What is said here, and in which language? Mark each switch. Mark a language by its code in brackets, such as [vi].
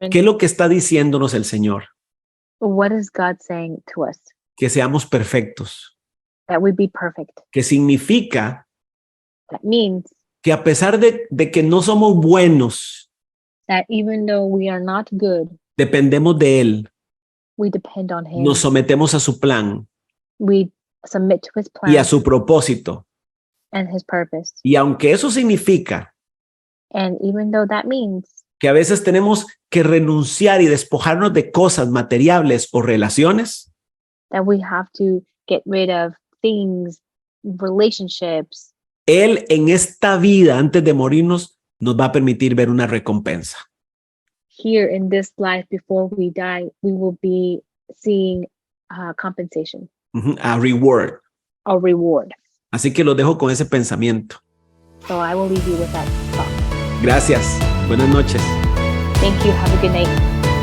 [es] ¿Qué es lo que está diciéndonos el Señor? [en] What is God saying to us? [es] Que seamos perfectos, [en] That we be perfect. [es] que significa [en] That means [es] que a pesar de que no somos buenos, [en] that even though we are not good, [es] dependemos de Él, [en] we depend on Him. [es] nos sometemos a su plan [en] We submit to His plan [es] y a su propósito. [en] and His purpose. [es] Y aunque eso significa [en] And even though that means [es] que a veces tenemos que renunciar y despojarnos de cosas materiales o relaciones, [en] that we have to get rid of things, relationships, [es] Él en esta vida, antes de morirnos, nos va a permitir ver una recompensa. [en] here in this life before we die, we will be seeing compensation A reward. or reward. [es] Así que los dejo con ese pensamiento. [en] So I will leave you with that thought. [es] Gracias. Buenas noches. [en] Thank you. Have a good night.